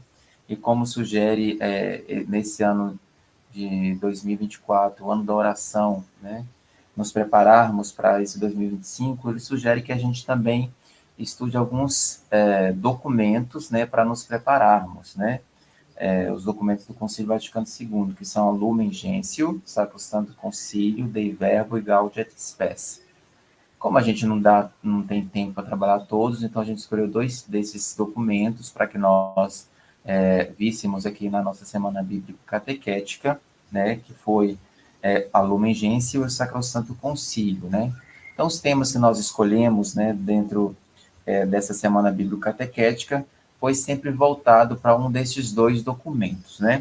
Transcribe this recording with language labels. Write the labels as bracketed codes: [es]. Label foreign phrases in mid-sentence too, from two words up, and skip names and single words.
[pt] E como sugere nesse ano de 2024, o ano da oração, né? Nos prepararmos para esse 2025, ele sugere que a gente também estude alguns documentos, né, para nos prepararmos, né? Os documentos do Concílio Vaticano II, que são a Lumen Gentium, Sacrosanto Concílio, Dei Verbo e Gaudium et Spes. Como a gente não tem tempo para trabalhar todos, então a gente escolheu 2 desses documentos para que nós víssemos aqui na nossa Semana Bíblica Catequética, né, que foi a Lumen Gentium e o Sacrosanto Concílio, né? Então, os temas que nós escolhemos, né, dentro dessa Semana Bíblica Catequética foi sempre voltado para um desses 2 documentos, né?